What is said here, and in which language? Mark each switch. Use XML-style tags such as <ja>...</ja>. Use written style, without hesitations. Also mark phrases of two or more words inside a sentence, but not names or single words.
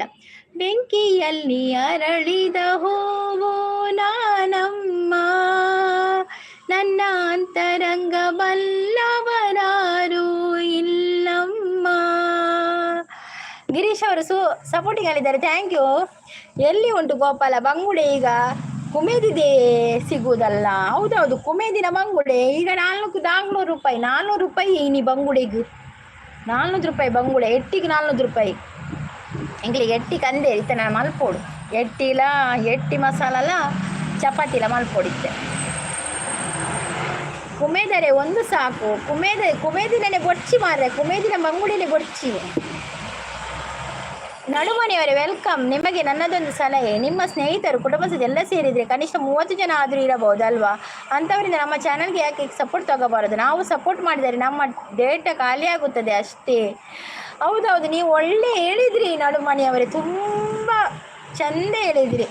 <kn>ಬೆಂಕಿಯಲ್ಲಿ ಅರಳಿದ ಹೂವು ನಾನಮ್ಮ, ನನ್ನ ಅಂತರಂಗ ಬಲ್ಲವರಾರು ಇಲ್ಲಮ್ಮ. ಗಿರೀಶ್ ಅವರು ಸಪೋರ್ಟಿಂಗ್ ಹೇಳಿದ್ದಾರೆ,</kn> <en>thank you.</en> <kn>ಎಲ್ಲಿ ಉಂಟು ಗೋಪಾಲ ಬಂಗುಡೆ? ಈಗ ಕುಮೇದಿದೆ ಸಿಗುವುದಲ್ಲ. ಹೌದೌದು, ಕುಮೇದಿನ ಬಂಗುಡೆ ಈಗ 400 ರೂಪಾಯಿ.</kn> <tcy>400 ರೂಪಾಯಿ ಇನಿ ಬಂಗುಡೆಗೆ 400 ರೂಪಾಯಿ ಬಂಗುಡೆ. ಎಟ್ಟಿಗೆ 400 ರೂಪಾಯಿ. ಎಂಗ್ಲಿಗೆ ಎಟ್ಟಿ ಕಂದೆ ಇತ್ತೆ ನಾನು ಮಲ್ಪೋಡು. ಎಟ್ಟಿಲ ಎಟ್ಟಿ ಮಸಾಲಲ್ಲ ಚಪಾತಿಲ ಮಲ್ಪೋಡಿತ್ತೆ.</tcy> <kn>ಕುಮೇದರೆ ಒಂದು ಸಾಕು.</kn> <tcy>ಕುಮೇದಿನೇ ಬೊಡ್ಚಿ ಮಾರ್ರೆ. ಕುಮೇದಿನ ಬಂಗುಡಿನೇ ಬೊಡ್ಚಿ.</tcy> <kn>ನಡುಮನೆಯವರೇ ವೆಲ್ಕಮ್. ನಿಮಗೆ ನನ್ನದೊಂದು ಸಲಹೆ, ನಿಮ್ಮ ಸ್ನೇಹಿತರು ಕುಟುಂಬ ಎಲ್ಲ ಸೇರಿದರೆ ಕನಿಷ್ಠ 30 ಜನ ಆದರೂ ಇರಬಹುದು ಅಲ್ವಾ? ಅಂಥವರಿಂದ ನಮ್ಮ ಚಾನಲ್ಗೆ ಯಾಕೆ ಸಪೋರ್ಟ್ ತಗೋಬಾರದು? ನಾವು ಸಪೋರ್ಟ್ ಮಾಡಿದರೆ ನಮ್ಮ ಡೇಟಾ ಖಾಲಿ ಆಗುತ್ತದೆ ಅಷ್ಟೇ. ಹೌದೌದು, ನೀವು ಒಳ್ಳೆ ಹೇಳಿದ್ರಿ ನಡುಮನೆಯವರೇ, ತುಂಬ ಚಂದ ಹೇಳಿದ್ರಿ.</kn>